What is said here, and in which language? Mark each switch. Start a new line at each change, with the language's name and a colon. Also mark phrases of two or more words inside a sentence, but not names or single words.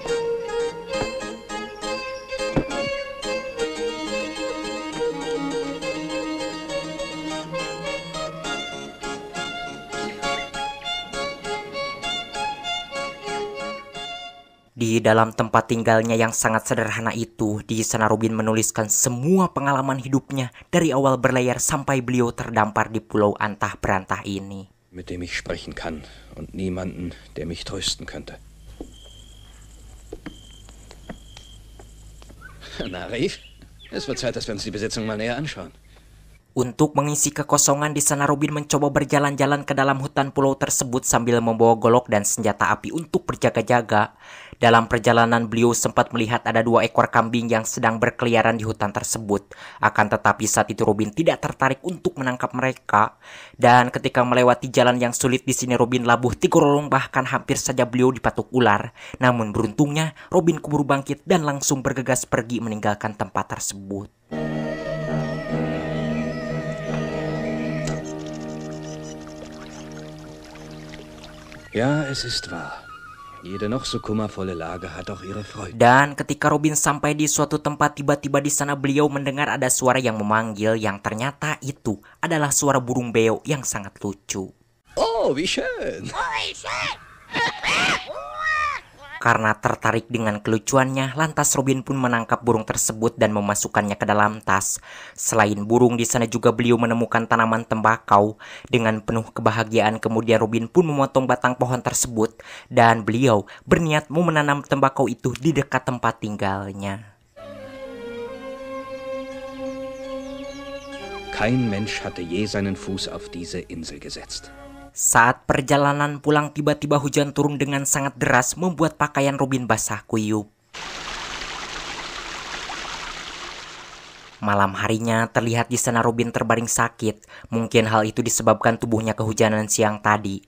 Indonesian: Di dalam tempat tinggalnya yang sangat sederhana itu, di sana Robin menuliskan semua pengalaman hidupnya dari awal berlayar sampai beliau terdampar di pulau antah berantah ini.
German: Mit dem ich sprechen kann und niemanden, der mich trösten könnte. Na, Reef, es wird Zeit, dass wir uns die Besitzung mal näher anschauen.
Indonesian: Untuk mengisi kekosongan di sana, Robin mencoba berjalan-jalan ke dalam hutan pulau tersebut sambil membawa golok dan senjata api untuk berjaga-jaga. Dalam perjalanan beliau sempat melihat ada 2 ekor kambing yang sedang berkeliaran di hutan tersebut. Akan tetapi saat itu Robin tidak tertarik untuk menangkap mereka. Dan ketika melewati jalan yang sulit di sini, Robin labuh 3 lorong, bahkan hampir saja beliau dipatuk ular. Namun beruntungnya Robin keburu bangkit dan langsung bergegas pergi meninggalkan tempat tersebut.
German: Ja, es ist wahr. Jede noch so kummervolle Lage hat auch ihre Freude.
Indonesian: Dan ketika Robin sampai di suatu tempat, tiba-tiba di sana beliau mendengar ada suara yang memanggil, yang ternyata itu adalah suara burung beo yang sangat lucu.
German: Oh, wie schön!
Indonesian: Karena tertarik dengan kelucuannya, lantas Robin pun menangkap burung tersebut dan memasukkannya ke dalam tas. Selain burung, di sana juga beliau menemukan tanaman tembakau. Dengan penuh kebahagiaan, kemudian Robin pun memotong batang pohon tersebut dan beliau berniat mau menanam tembakau itu di dekat tempat tinggalnya.
German: Kein Mensch hatte je seinen Fuß auf diese Insel gesetzt.
Indonesian: Saat perjalanan pulang, tiba-tiba hujan turun dengan sangat deras, membuat pakaian Robin basah kuyup. Malam harinya terlihat di sana Robin terbaring sakit. Mungkin hal itu disebabkan tubuhnya kehujanan siang tadi.